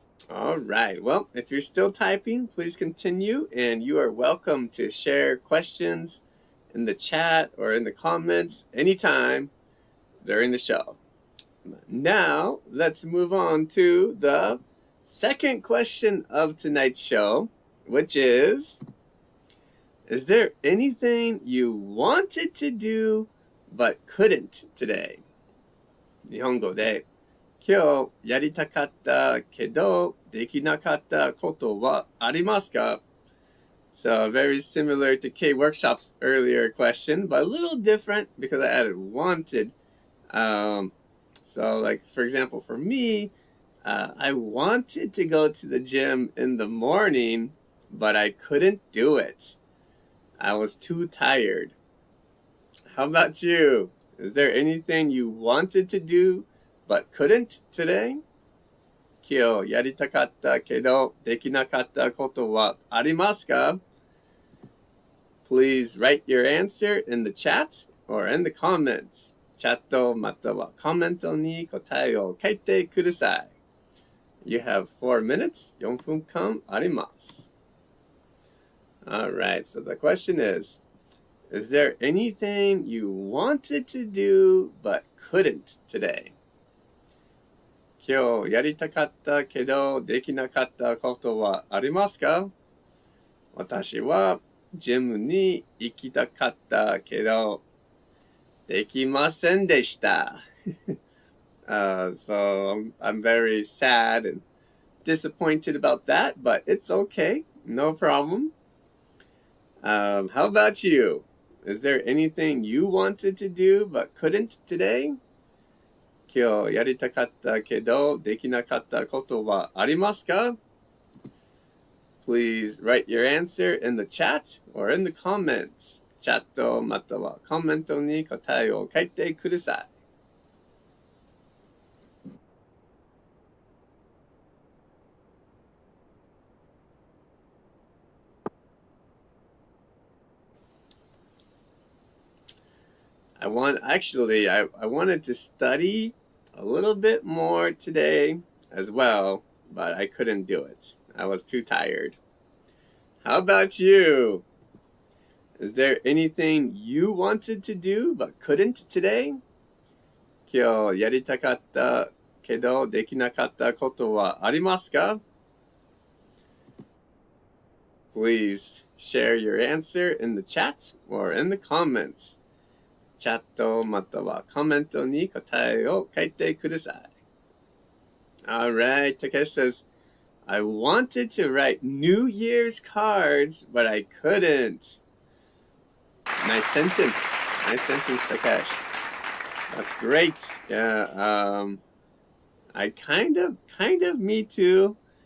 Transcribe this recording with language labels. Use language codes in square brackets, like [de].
[en] All right. Well, if you're still typing, please continue, and you are welcome to share questions in the chat or in the comments anytime during the show. Now, let's move on to the second question of tonight's show, which is there anything you wanted to do but couldn't today? [ja] 日本語で今日やりたかったけどできなかったことはありますか? [en] So very similar to K Workshop's earlier question, but a little different because I added wanted. So like, for example, for me, I wanted to go to the gym in the morning, but I couldn't do it. I was too tired. How about you? Is there anything you wanted to do but couldn't today? [ja] 今日やりたかったけどできなかったことはありますか? [en] Please write your answer in the chat or in the comments. [ja] チャットまたはコメントに答えを書いてください. [en] You have 4 minutes. [ja] 4分間あります. [en] Alright, so the question is there anything you wanted to do but couldn't today? [ja] 今日やりたかったけどできなかったことはありますか? 私はジムに行きたかったけどできませんでした。 [en] So I'm very sad and disappointed about that, but it's okay. No problem. How about you? Is there anything you wanted to do but couldn't today? [ja] 今日やりたかったけどできなかったことはありますか? [en] Please write your answer in the chat or in the comments. [ja] チャットまたはコメントに答えを書いてください. [en] I wanted to study a little bit more today as well, but I couldn't do it. I was too tired. How about you? Is there anything you wanted to do but couldn't today? [ja] 今日やりたかったけどできなかったことはありますか? [en] Please share your answer in the chat or in the comments. [ja] チャットまたはコメントに答えを書いてください. [en] Alright, Takeshi says, I wanted to write New Year's cards, but I couldn't. Nice sentence. Nice sentence, Takeshi. That's great. Yeah, I kind of me too.